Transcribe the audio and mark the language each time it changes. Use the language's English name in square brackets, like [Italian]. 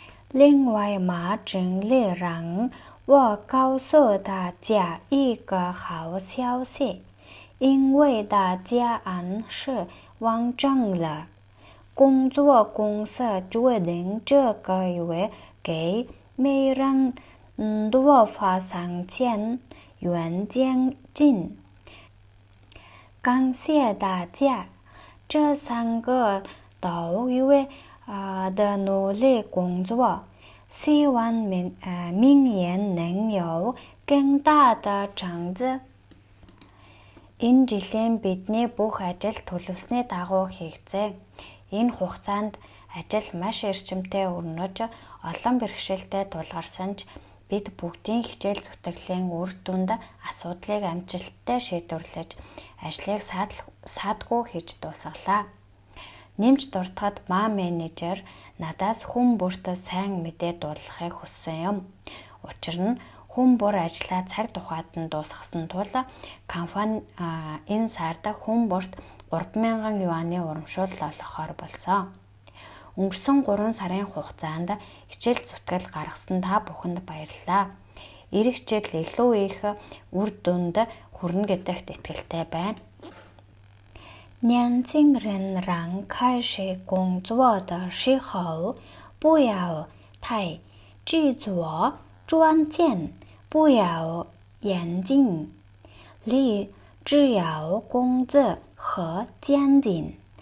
[Chinese] 另外嘛，真理让我告诉大家一个好消息，因为大家按时完成了工作，公司决定这个月给每人多发3000元奖金。感谢大家。这3个多月的努力工作，希望明年能有更大的成绩. [Mongolian] Энэ жилийн бидний бүх ажил төлөвлөсний дагуу хийгдсэн. Энэ хугацаанд ажил маш эрчимтэй өрнөж олон бэрхшээлтэй тулгарсан ч бид бүгдийн хичээл зүтгэлийн үр дүнд асуудлыг амжилттай шийдвэрлэж ажлыг саадгүй хийж дуусгалаа. Нэмж дуртахад менежер надаас хүн бүрт сайн мэдээ дуулгахыг хүссэн юм. Учир нь хүн бүр ажлаа цаг тухайд нь дуусгасан тул компани энэ сард хүн бүрт 3000 юаны урамшуул олгохоор болсон. Өнгөрсөн 3 сарын хугацаанд хичээл зүтгэл гаргасан та бүхэнд баярлалаа. Ирэх жил илүү их үр дүнд хүрнэ гэдэгт итгэлтэй байна. [Chinese] 年轻人刚开始工作的时候，不要太执着，赚钱不要严谨，你只要工资和奖金。